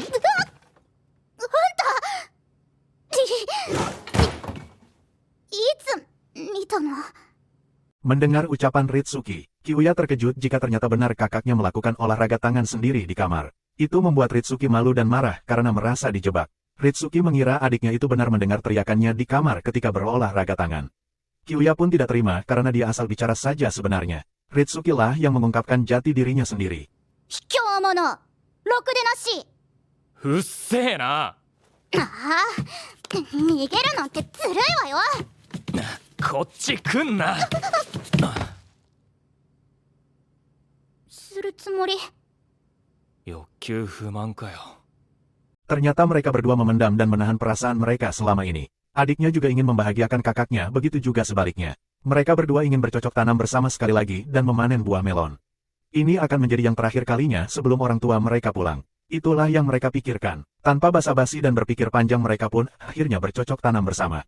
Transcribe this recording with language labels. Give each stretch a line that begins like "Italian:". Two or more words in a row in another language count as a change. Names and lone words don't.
Indonesian: Mendengar ucapan Ritsuki, Kiuya terkejut jika ternyata benar kakaknya melakukan olahraga tangan sendiri di kamar. Itu membuat Ritsuki malu dan marah karena merasa dijebak. Ritsuki mengira adiknya itu benar mendengar teriakannya di kamar ketika berolahraga tangan. Kiuya pun tidak terima karena dia asal bicara saja sebenarnya. Ritsuki lah yang mengungkapkan jati dirinya sendiri.
Japanese: 卑怯者、ろくでなし。うっせえな。ああ、逃げるなんてずるいわよ。こっち来んな。するつもり。欲求不満かよ。
Indonesian: Ternyata mereka berdua memendam dan menahan perasaan mereka selama ini. Adiknya juga ingin membahagiakan kakaknya, begitu juga sebaliknya. Mereka berdua ingin bercocok tanam bersama sekali lagi dan memanen buah melon. Ini akan menjadi yang terakhir kalinya sebelum orang tua mereka pulang. Itulah yang mereka pikirkan. Tanpa basa-basi dan berpikir panjang mereka pun akhirnya bercocok tanam bersama.